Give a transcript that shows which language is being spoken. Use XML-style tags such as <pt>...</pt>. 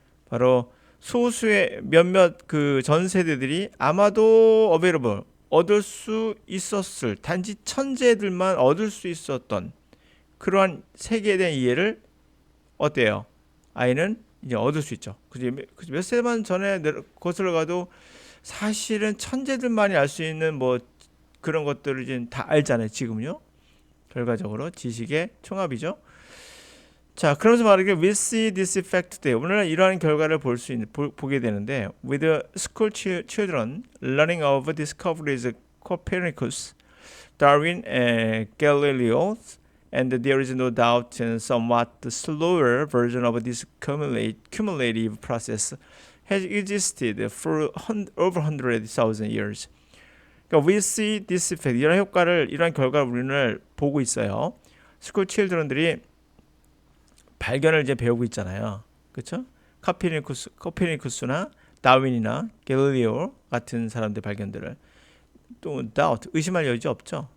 <ko>바로 소수의 몇몇 그 전 세대들이 아마도 available, 얻을 수 있었을, 단지 천재들만 얻을 수 있었던 그러한 세계에 대한 이해를 어때요? 아이는 이제 얻을 수 있죠. 몇 세만 전에 거슬러 가도 사실은 천재들만이 알 수 있는 그런 것들을 이제 다 알잖아요. 지금요. 결과적으로 지식의 총합이죠. 자, 그러면서 말하기를</ko> <en>we see this effect today.</en> <ko>오늘은 이러한 결과를 보게 되는데,</ko> <en>with school children learning of discoveries Copernicus, Darwin, Galileo, and there is no doubt a somewhat slower version of this cumulative process has existed for over 100,000 years.</en> <ko>그러니까</ko> <en>we see this effect,</en> <ko>이런 결과를 우리는 보고 있어요. 스쿨 칠드런들이 발견을 이제 배우고 있잖아요. 그렇죠? 코페르니쿠스나 다윈이나 갤릴리오 같은 사람들 발견들을 또 doubt, 의심할 여지 없죠.</ko>